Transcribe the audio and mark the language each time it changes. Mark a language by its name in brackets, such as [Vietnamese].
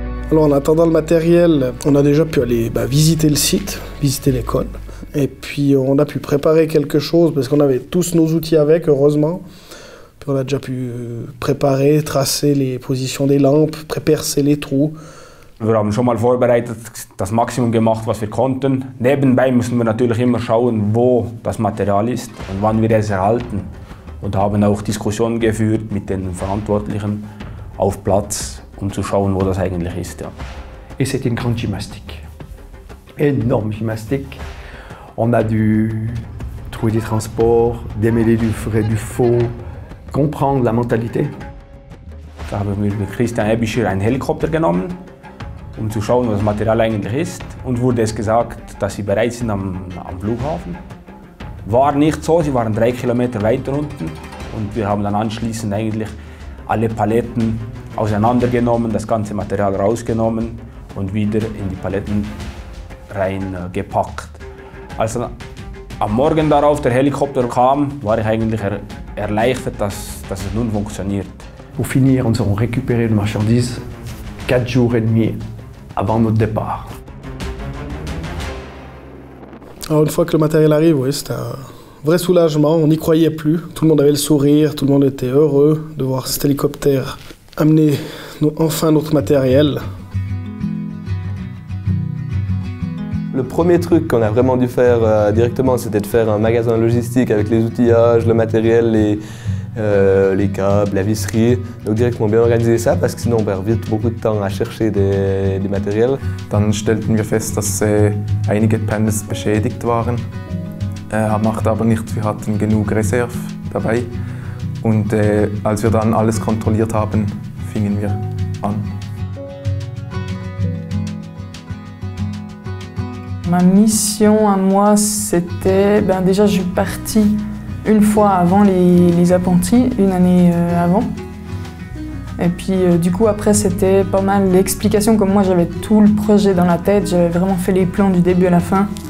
[French] Alors en attendant le matériel, on a déjà pu aller visiter le site, visiter l'école. Et puis on a pu préparer quelque chose parce qu'on avait tous nos outils avec, heureusement. Puis on a déjà pu préparer, tracer les positions des lampes, percer les trous. [German] Wir haben schon mal vorbereitet, das Maximum gemacht, was wir konnten. Nebenbei müssen wir natürlich immer schauen, wo das Material ist und wann wir es erhalten. Und haben auch Diskussionen geführt mit den Verantwortlichen auf Platz, um zu schauen, wo das eigentlich ist. Ja. [French] Et c'était une grande gymnastique, énorme gymnastique. On a dû trouver des transports, démêler du vrai du faux, comprendre la Mentalität. [German] Da haben wir mit Christian Ebischer einen Helikopter genommen, um zu schauen, was das Material eigentlich ist. Und wurde es gesagt, dass sie bereit sind am Flughafen. War nicht so, sie waren 3 Kilometer weiter unten. Und wir haben dann anschließend eigentlich alle Paletten auseinandergenommen, das ganze Material rausgenommen und wieder in die Paletten reingepackt. Als dann am Morgen darauf der Helikopter kam, war ich eigentlich erleichtert, dass es nun funktioniert. [French] Pour finir, nous avons récupéré les marchandises 4 jours et demi avant notre départ. Alors une fois que le matériel arrive, oui, c'était un vrai soulagement, on n'y croyait plus. Tout le monde avait le sourire, tout le monde était heureux de voir cet hélicoptère amener enfin notre matériel. Le premier truc qu'on a vraiment dû faire directement, c'était de faire un magasin logistique avec les outillages, le matériel, les câbles, la visserie. Donc directement bien organiser ça, parce que sinon on perd vite beaucoup de temps à chercher des matériels. [German] Dann stellten wir fest, dass einige Panels beschädigt waren. Macht aber nichts, wir hatten genug Reserve dabei. Und als wir dann alles kontrolliert haben, fingen wir an. [French] Ma mission à moi, c'était, déjà je suis partie une fois avant les apprentis, une année avant. Et puis du coup après c'était pas mal l'explication, comme moi j'avais tout le projet dans la tête, j'avais vraiment fait les plans du début à la fin.